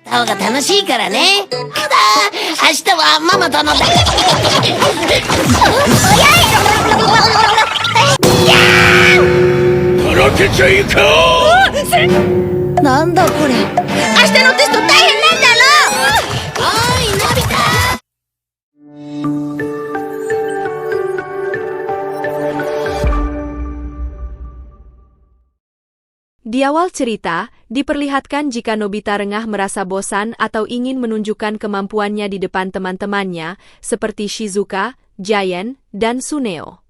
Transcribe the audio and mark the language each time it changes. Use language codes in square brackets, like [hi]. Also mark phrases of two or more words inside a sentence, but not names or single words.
[ja] 方が楽しいからね。ただ、明日はママとのとろけちゃいかなんだこれ。明日のテスト大変なんだろ。おい、のび太。 [id] Di awal cerita, diperlihatkan jika Nobita rengah merasa bosan atau ingin menunjukkan kemampuannya di depan teman-temannya, seperti Shizuka, Giant, dan Suneo.